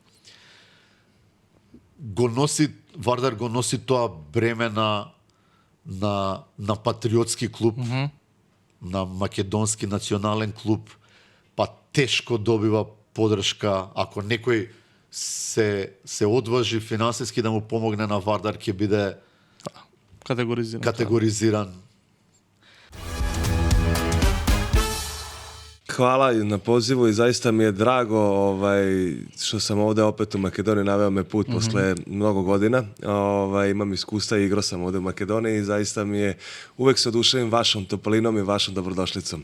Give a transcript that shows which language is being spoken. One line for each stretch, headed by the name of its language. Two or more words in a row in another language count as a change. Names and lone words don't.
Macedonian: Вардар го носи тоа бреме на патриотски клуб, на македонски национален клуб, па тешко добива подршка. Ако некој се одважи финансиски да му помогне на Вардар, ќе биде категоризиран.
Serbian: Hvala na pozivu i zaista mi je drago što sam ovde opet u Makedoniji, naveo me put posle mnogo godina. Imam iskustva i igrao sam ovde u Makedoniji i zaista mi je, uvek se oduševim vašom toplinom i vašom dobrodošlicom.